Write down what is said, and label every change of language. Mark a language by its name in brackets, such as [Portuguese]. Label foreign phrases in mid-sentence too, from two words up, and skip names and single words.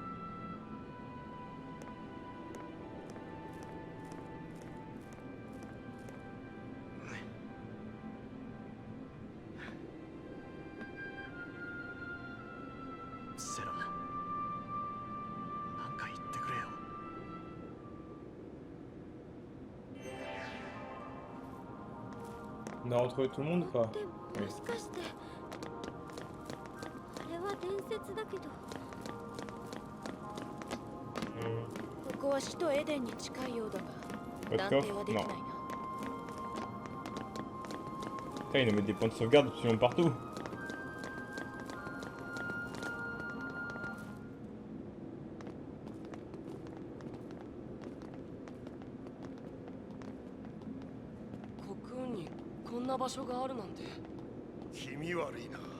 [Japanese] セラ、なんか言ってくれよ。 [French] On a retrouvé tout le monde ou pas? [Japanese] でももしかしてあれは伝説だけど。ここは首都エデンに近いようだが、 [French] Pas de [Japanese] 断定は [French] coffre? [Japanese] できない [French] Non. [Japanese] な。 [French] Putain, ils nous mettent des points de sauvegarde absolument partout. [Japanese] Cocoon にこんな場所があるなんて。気味悪いな。